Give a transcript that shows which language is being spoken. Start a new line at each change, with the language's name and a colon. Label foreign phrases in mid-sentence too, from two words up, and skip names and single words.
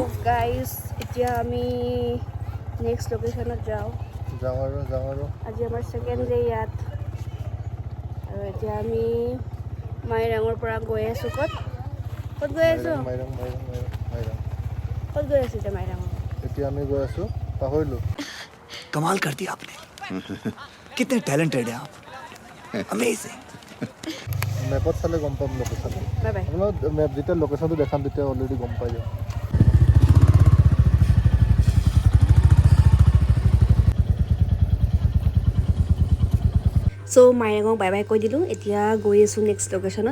Assamese: গাইজ এতিয়া আমি
English: next location
Assamese: যাওঁ আৰু আজি আমাৰ
English: second day
Assamese: ইয়াত। আৰু এতিয়া আমি মাইৰাঙৰ পৰা গৈ আছোঁ। ক'ত গৈ আছোঁ? ক'ত গৈ আছোঁ এতিয়া মাইৰাঙত? এতিয়া আমি গৈ আছোঁ, পাহৰিলোঁ।
Hindi: कमाल कर दिया आपने कितने टैलेंटेड हैं आप अमेजिंग
Assamese: মেপত চালে গম পাম লোকেশ্যনটো।
English: bye bye.
Assamese: আপোনাক মেপ যেতিয়া লোকেশ্যনটো দেখাম তেতিয়া অলৰেডি গম পাই যাম। চ' মাইৰাঙক
English: bye bye
Assamese: কৈ দিলোঁ, এতিয়া গৈ আছোঁ
English: next location.